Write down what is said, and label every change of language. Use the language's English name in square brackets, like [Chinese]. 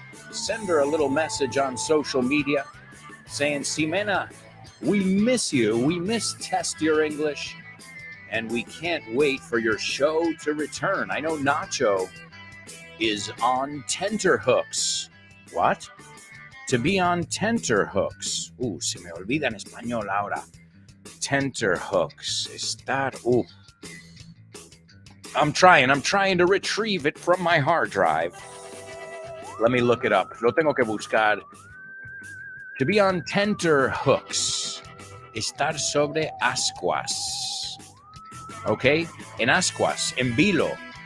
[English] Send her a little message on social media saying, Ximena, we miss you. We miss Test Your English. And we can't wait for your show to return. I know Nacho is on tenterhooks. What? To be on tenterhooks. [Spanish] Se me olvida en español ahora. [English] Tenterhooks. Estar. I'm trying to retrieve it from my hard drive. Let me look it up. [Spanish] Lo tengo que buscar. [English] To be on tenterhooks. [Spanish] Estar sobre ascuas. Okay? En ascuas. En vilo.